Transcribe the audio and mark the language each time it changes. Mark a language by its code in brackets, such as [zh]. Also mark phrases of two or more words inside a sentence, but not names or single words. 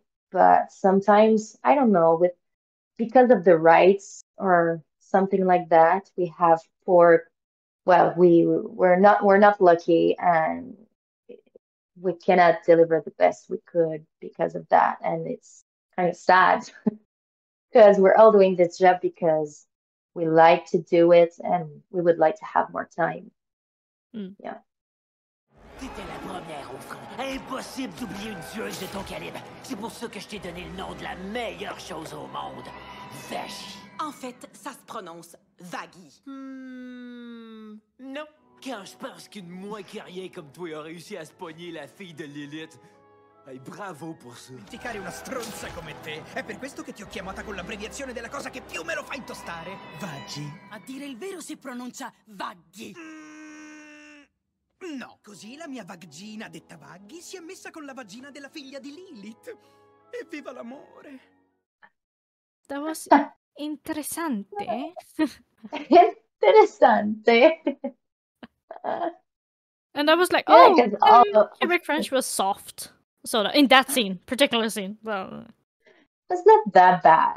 [en] But sometimes I don't know, because of the rights or something like that, we have we're not lucky, and we cannot deliver the best we could because of that, and it's kind of sad because we're all doing this job because we like to do it and we would like to have more time. Yeah. [fr] T'étais la première au front. Impossible d'oublier une tueuse de ton calibre. C'est pour ça que je t'ai donné le nom de la meilleure chose au monde. Vagie. En fait, ça se prononce Vaggie. Non. Quand je pense qu'une moins que rien comme toi a réussi à se pogner la fille de Lilith. Hey, bravo pour ça. [it] Dimenticare una stronza come te. È per questo che ti ho chiamata con l'abbreviazione della cosa che più me lo fa intostare. Vaggi. A dire il vero si pronuncia Vaggie. No, così la mia vaggina detta Vaggie si è messa con la vagina della figlia di Lilith. Evviva l'amore. [en] That was interessante. [it] Interessante. [en] And I was like, Quebec French was soft. So in that scene, particular scene. Well, it's not that bad.